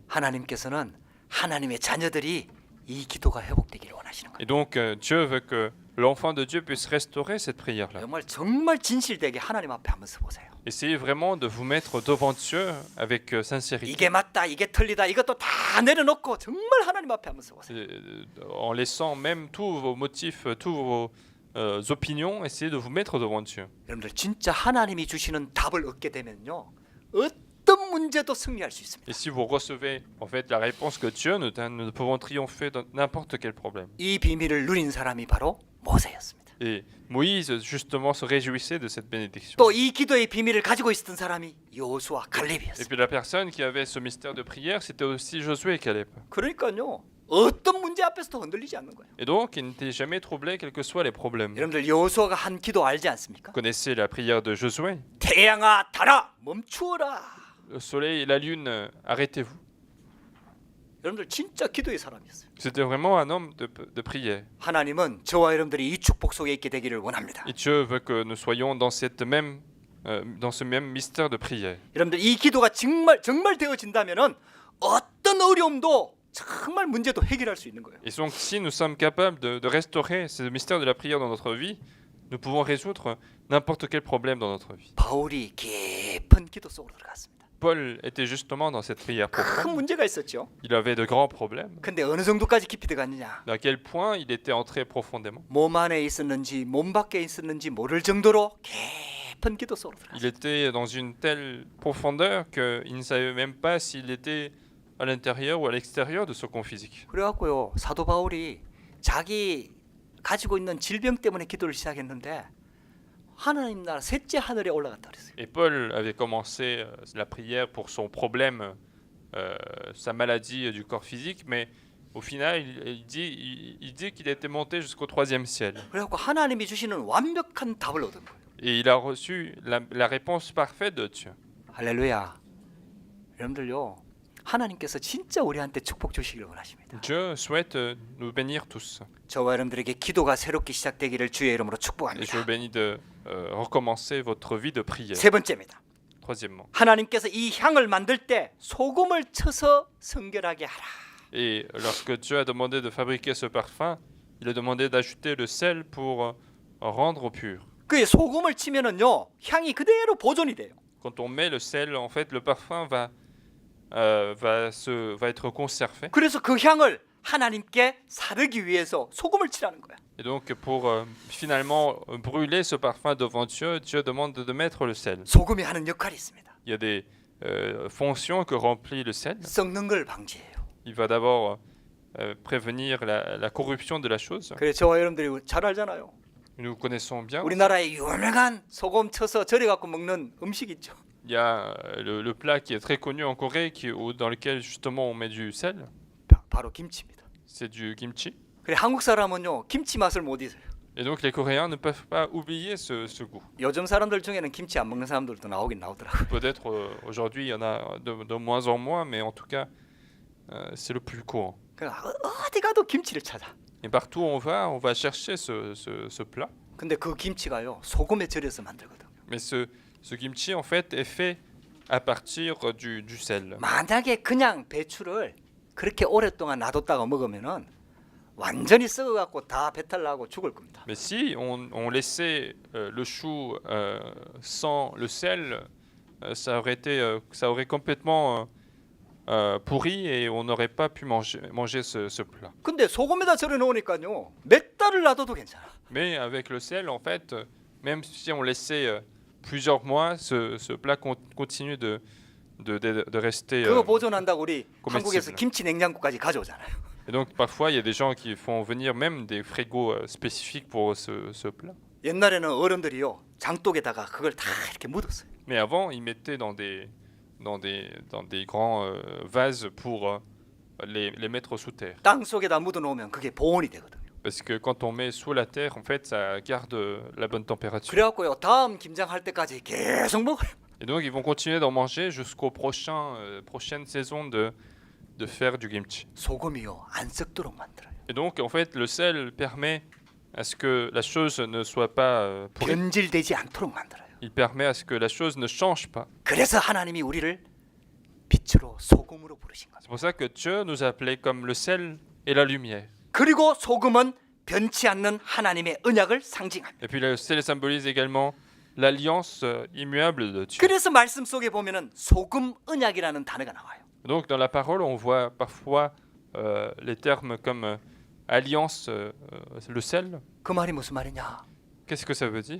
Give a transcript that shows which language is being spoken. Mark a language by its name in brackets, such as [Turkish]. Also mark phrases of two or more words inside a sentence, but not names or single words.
[Korean] 하나님께서는 하나님의 자녀들이 이 기도가 회복되기를 원하시는 거예요. [French] Et donc Dieu veut que l'enfant de Dieu puisse restaurer cette prière-là. [Korean] 정말 진실되게 하나님 앞에 한번 서보세요. [French] Essayez vraiment de vous mettre devant Dieu avec sincérité. [Korean] 이게 맞다, 이게 틀리다, 이것도 다 내려놓고 정말 하나님 앞에 한번 서보세요. [French] En laissant même tous vos motifs, tous vos opinions, essayez de vous mettre devant Dieu. [Korean] 여러분들 진짜 하나님이 주시는 답을 얻게 되면요, 어떤 문제도 승리할 수 있습니다. [French] Et si vous recevez en fait la réponse que Dieu nous donne, nous pouvons triompher dans n'importe quel problème. [Korean] 이 비밀을 누린 사람이 바로 모세였습니다. [French] Et Moïse justement se réjouissait de cette bénédiction. [Korean] 또 이 기도의 비밀을 가지고 있었던 사람이 여호수아 [French] Et [Korean] 갈렙이었습니다. [French] puis la personne qui avait ce mystère de prière, c'était aussi Josué et Caleb. [Korean] 그러니까요, 어떤 문제 앞에서도 흔들리지 않는 거예요. [French] Et donc, il n'était jamais troublé, quels que soient les problèmes. Vous [Korean] 여러분들 여호수아가 한 기도 알지 않습니까? [French] connaissez la prière de Josué. [Korean] 태양아 달아 멈추어라. [French] Le soleil et la lune, arrêtez-vous. [Korean] 여러분들 진짜 기도의 사람이었어요. [French] C'était vraiment un homme de prière. [Korean] 하나님은 저와 여러분들이 이 축복 속에 있게 되기를 원합니다. [French] Et Dieu veut que nous soyons dans ce même mystère de prière. [Korean] 여러분들 이 기도가 정말 되어진다면은 어떤 어려움도 정말 문제도 해결할 수 있는 거예요. [French] Et donc, si nous sommes capables de restaurer ce mystère de la prière dans notre vie, nous pouvons résoudre n'importe quel problème dans notre vie. [Korean] 바울이 깊은 기도 속으로 들어갔습니다. [French] Paul était justement dans cette prière [Korean] 큰 [French] profonde. [Korean] 문제가 있었죠. [French] Il avait de grands problèmes. [Korean] 근데 어느 정도까지 깊이 들어갔느냐? [French] À quel point il était entré profondément. [Korean] 몸 안에 있었는지 몸 밖에 있었는지 모를 정도로 깊은 기도 속으로 [French] Il [Korean] 들어갔어요. [French] était dans une telle profondeur qu'il ne savait même pas s'il était à l'intérieur ou à l'extérieur de ce corps physique. [Korean] 그래갖고요 사도 바울이 자기 가지고 있는 질병 때문에 기도를 시작했는데 하나님 나라 셋째 하늘에 올라갔다 그랬어요. [French] Et Paul avait commencé la prière pour son problème, sa maladie du corps physique, mais au final, il dit qu'il était monté jusqu'au 3e ciel. [Korean] 그래갖고 하나님이 주시는 완벽한 답을 얻은 거예요. [French] Et il a reçu la réponse parfaite de Dieu. [Korean] 할렐루야. 여러분들요 하나님께서 진짜 우리한테 축복 주시기를 원하십니다. [French] Dieu souhaite nous bénir tous. [Korean] 저와 여러분들에게 기도가 새롭게 시작되기를 주의 이름으로 [French] Et je [Korean] 축복합니다. [French] vous bénis de recommencer votre vie de prière. [Korean] 세 번째입니다. [French] Troisièmement. [Korean] 하나님께서 이 향을 만들 때 소금을 쳐서 성결하게 하라. [French] Et lorsque Dieu a demandé de fabriquer ce parfum, il a demandé d'ajouter le sel pour rendre pur. [Korean] 그 소금을 치면은요 향이 그대로 보존이 돼요. [French] Quand on met le sel, en fait, le parfum va être conservé. [Korean] 그래서 그 향을 하나님께 사르기 위해서 소금을 치라는 거야. [French] Et donc, pour finalement brûler ce parfum devant Dieu, Dieu demande de mettre le sel. [Korean] 소금이 하는 역할이 있습니다. [French] Il y a des fonctions que remplit le sel. [Korean] 썩는 걸 방지해요. [French] Il va d'abord prévenir la corruption de la chose. [Korean] 그래 저와 여러분들이 잘 알잖아요. [French] Nous connaissons bien. [Korean] 우리나라에 유명한 소금 쳐서 절여 갖고 먹는 음식 있죠. [French] Il y a le plat qui est très connu en Corée, dans lequel justement on met du sel. [Korean] 바로 김치입니다. [French] C'est du kimchi. [Korean] 그래 한국 사람은요 김치 맛을 못 잊어요. [French] Et donc les Coréens ne peuvent pas oublier ce goût. [Korean] 요즘 사람들 중에는 김치 안 먹는 사람들도 나오긴 나오더라고요. [French] Peut-être aujourd'hui il y en a de moins en moins, mais en tout cas c'est le plus courant. [Korean] 어디 가도 김치를 찾아. [French] Et partout où on va chercher ce plat. [Korean] 근데 그 김치가요 소금에 절여서 만들거든요. [French] Mais ce kimchi en fait est fait à partir du sel. [Korean] 만약에 그냥 배추를 그렇게 오랫동안 놔뒀다가 먹으면은 완전히 썩어갖고 다 배탈 나고 죽을 겁니다. [French] Mais si on laissait le chou sans le sel, ça aurait complètement pourri et on n'aurait pas pu manger ce plat. [Korean] 근데 소금에다 절여 놓으니까요 몇 달을 놔둬도 괜찮아. [French] Mais avec le sel, en fait, même si on laissait plusieurs mois, ce plat continue de rester [Korean] 그거 보존한다고 우리 [French] comestible. [Korean] 한국에서 김치 냉장고까지 가져오잖아요. [French] Et donc parfois, il y a des gens qui font venir même des frigos spécifiques pour ce plat. [Korean] 옛날에는 어른들이요 장독에다가 그걸 다 이렇게 묻었어요. [French] Mais avant, ils mettaient dans des grands vases pour les mettre sous terre. [Korean] 땅 속에다 묻어 놓으면 그게 보온이 되거든요. [French] Parce que quand on met sous la terre, en fait, ça garde la bonne température. [Korean] 그래갖고요 다음 김장할 때까지 계속 먹어요. [French] Et donc, ils vont continuer d'en manger jusqu'aux prochaines saisons de faire du kimchi. [Korean] 소금이요 안 썩도록 만들어요. [French] Et donc, en fait, le sel permet à ce que la chose ne soit pas pourrie. [Korean] 변질되지 않도록 만들어요. [French] Il permet à ce que la chose ne change pas. [Korean] 그래서 하나님이 우리를 빛으로 소금으로 부르신 거죠. [French] C'est pour ça que Dieu nous a appelés comme le sel et la lumière. [Korean] 그리고 소금은 변치 않는 하나님의 언약을 상징합니다. [French] Et puis le sel symbolise également l'alliance immuable de Dieu. [Korean] 그래서 말씀 속에 보면은 소금 언약이라는 단어가 나와요. [French] Donc dans la parole, on voit parfois les termes comme alliance, le sel. [Korean] 그 말이 무슨 말이냐? [French] Qu'est-ce que ça veut dire?